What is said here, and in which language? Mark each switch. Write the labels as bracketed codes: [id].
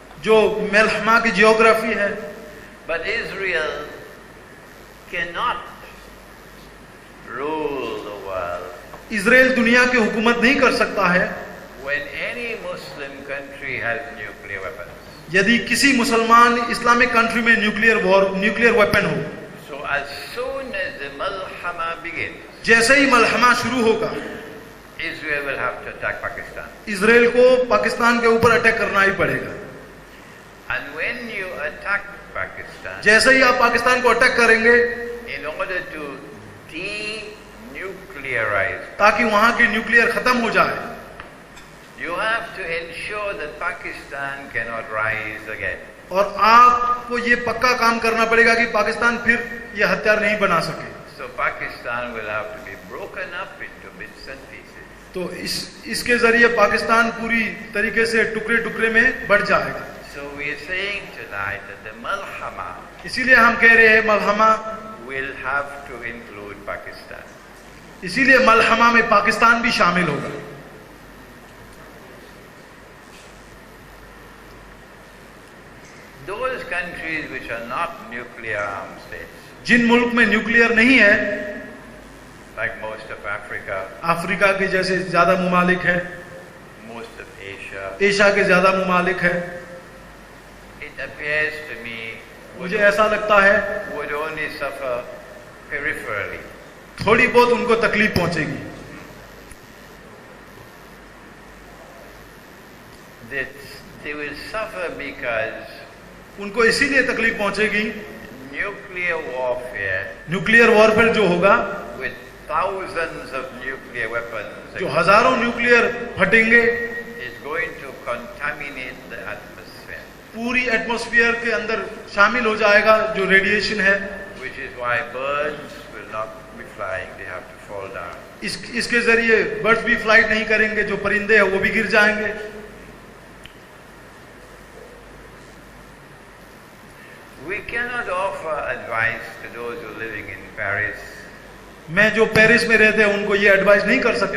[hi] जो मलहमा की जियोग्राफी है। [en] But Israel cannot rule the world. [hi] Israel दुनिया की हुकूमत नहीं कर सकता है [en] When any Muslim country has nuclear weapons. [hi] यदि किसी मुसलमान इस्लामिक कंट्री में न्यूक्लियर वेपन हो। [en] So as soon as the Malhama begins, [hi] जैसे ही मलहमा शुरू होगा, [en] Israel will have to attack Pakistan. [hi] Israel को पाकिस्तान के ऊपर अटैक करना ही पड़ेगा। [en] And when you attack Pakistan, [hi] जैसे ही आप पाकिस्तान को अटैक करेंगे, [en] in order to denuclearize, [hi] ताकि वहां की न्यूक्लियर खत्म हो जाए, [en] you have to ensure that Pakistan cannot rise again. [hi] और आपको ये पक्का काम करना पड़ेगा कि पाकिस्तान फिर ये हथियार नहीं बना सके। [en] So Pakistan will have to be broken up into bits and pieces. [hi] तो इसके जरिए पाकिस्तान पूरी तरीके से टुकड़े टुकड़े में बढ़ जाएगा। [en] So we are saying tonight that the Malhama [hi] इसीलिए हम कह रहे हैं मलहमा, [en] will have to include Pakistan. [hi] इसीलिए मलहमा में पाकिस्तान भी शामिल होगा। [en] Those countries which are not nuclear armed states, [hi] जिन मुल्क में न्यूक्लियर नहीं है, [en] like most of Africa, [hi] Africa के जैसे ज्यादा मुमालिक है, [en] most of Asia, [hi] एशिया के ज्यादा मुमालिक है, [en] it appears to me [hi] मुझे ऐसा लगता है [en] would only suffer peripherally. [hi] थोड़ी बहुत उनको तकलीफ पहुंचेगी। [en] That they will suffer because [hi] उनको इसीलिए तकलीफ पहुंचेगी, [en] nuclear warfare [hi] न्यूक्लियर वॉरफेयर जो होगा, [en] with thousands of nuclear weapons [hi] जो हजारों nuclear फटेंगे, [en] is going to contaminate the atmosphere, [hi] पूरी एटमॉस्फेयर के अंदर शामिल हो जाएगा जो रेडिएशन है। [en] which is why birds will not be flying, they have to fall down. [hi] इसके जरिए बर्ड्स भी फ्लाइट नहीं करेंगे, जो परिंदे हैं वो भी गिर जाएंगे। [en] We cannot offer advice to those who are living in Paris, [hi] मैं जो पेरिस में रहते हैं उनको ये एडवाइस नहीं कर सकता